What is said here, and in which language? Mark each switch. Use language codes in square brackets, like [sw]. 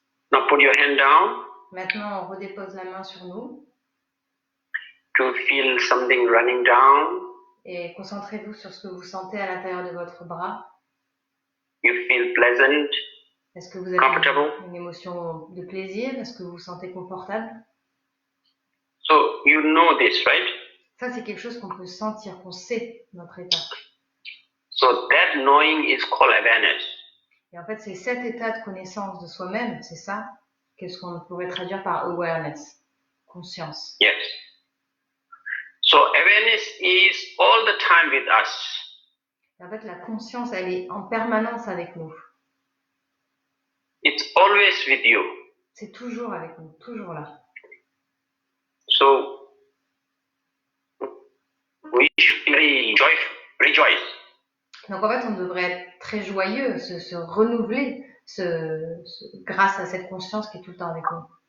[en] Now put your hand down [fr] Maintenant, on redépose la main sur nous [en] to feel something running down. [fr] et concentrez-vous sur ce que vous sentez à l'intérieur de votre bras. [en] You feel pleasant, [fr] Est-ce que vous avez [en] comfortable. [fr] une émotion de plaisir? Est-ce que vous vous sentez confortable? [en] So you know this, right? [fr] Ça, c'est quelque chose qu'on peut sentir, qu'on sait notre état. [en] So that knowing is called awareness. [fr] Et en fait, c'est cet état de connaissance de soi-même, c'est ça, qu'est-ce qu'on pourrait traduire par awareness, conscience. [en] Yes. So awareness is all the time with us. [fr] Et en fait, la conscience, elle est en permanence avec nous. [en] It's always with you. [fr] C'est toujours avec nous, toujours là. [en] So we should be very rejoice. [fr] Donc en fait, on devrait être très joyeux, se renouveler grâce à cette conscience qui est tout le temps avec nous.